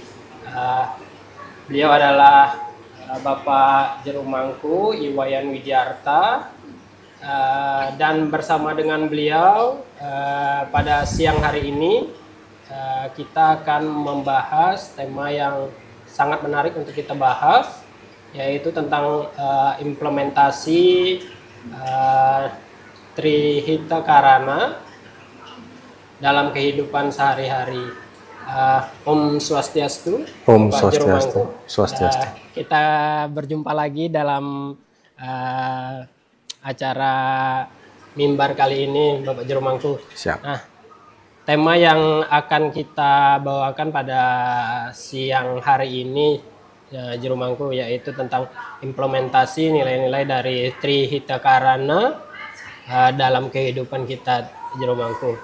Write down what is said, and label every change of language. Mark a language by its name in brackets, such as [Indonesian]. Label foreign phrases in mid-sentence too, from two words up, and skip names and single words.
[Indonesian] Beliau adalah Bapak Jerumangku Iwayan Widyarta, dan bersama dengan beliau pada siang hari ini kita akan membahas tema yang sangat menarik untuk kita bahas, yaitu tentang implementasi Trihita Karana dalam kehidupan sehari-hari. [Sanskrit] Om Swastiastu. [Indonesian] Om Pak Swastiastu. Jerumangku. Swastiastu. Kita berjumpa lagi dalam acara Mimbar kali ini, Bapak Jerumangku. Siap. Nah, tema yang akan kita bawakan pada siang hari ini, Jerumangku, yaitu tentang implementasi nilai-nilai dari Trihita Karana dalam kehidupan kita, Jerumangku.